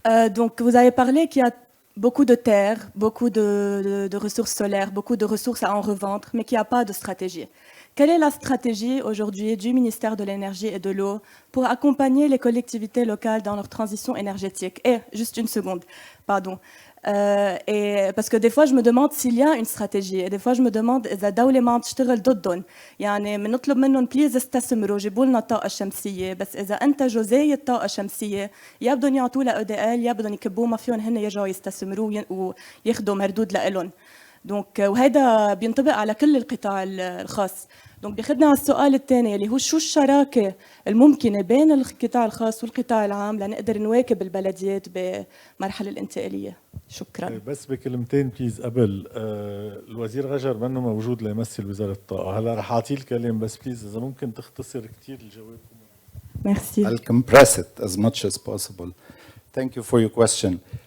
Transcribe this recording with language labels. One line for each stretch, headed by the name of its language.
French: Donc, vous avez parlé qu'il y a beaucoup de terres, beaucoup de ressources solaires, beaucoup de ressources à en revendre, mais qu'il n'y a pas de stratégie. Quelle est la stratégie aujourd'hui du ministère de l'Énergie et de l'Eau pour accompagner les collectivités locales dans leur transition énergétique? Et, juste une seconde, pardon. Parce que des fois, je me demande s'il y a une stratégie. Et des fois, je me demande
Arabic: إذا دولة ما عم تشتغل ضدهم. يعني بنطلب منهم بليز استثمروا جيبوا لنا طاقة شمسية، بس إذا أنتجوا زي الطاقة الشمسية يا بدهم يعطوا لها EDL يا بدهم يكبوه ما فيهم هن يرجعوا يستثمروا وياخذوا مردود لإلهم. دونك وهذا بينطبق على كل القطاع الخاص. دونك بياخذنا على السؤال الثاني اللي هو شو الشراكة الممكنة بين القطاع الخاص والقطاع العام لنقدر نواكب البلديات بالمرحلة الانتقالية. شكرا. بس بكلمتين بليز قبل الوزير غجر منه موجود ليمثل وزارة الطاقة. هلا رح أعطيه الكلام بس بليز إذا ممكن تختصر كتير الجواب.
French: Merci.
English: I'll compress it as much as possible. Thank you for your question.